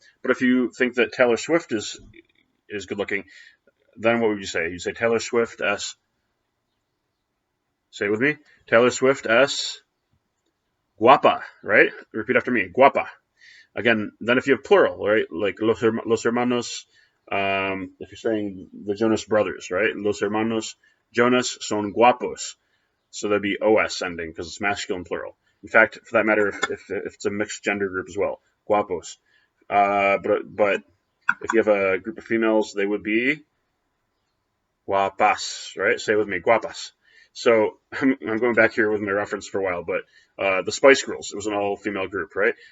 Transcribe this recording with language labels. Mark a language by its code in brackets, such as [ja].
[en] But if you think that Taylor Swift is good looking, then what would you say? You'd say Taylor Swift es, say it with me, [es] Taylor Swift es guapa, [en] right? Repeat after me, guapa. Again, then if you have plural, right? Like [es] los hermanos, [en] if you're saying the Jonas brothers, right? [es] Los hermanos Jonas son guapos. [en] So that'd be os ending because it's masculine plural. In fact, for that matter, if it's a mixed gender group as well, guapos. But if you have a group of females, they would be guapas, right? Say it with me, guapas. So I'm going back here with my reference for a while, but the Spice Girls, it was an all-female group, right?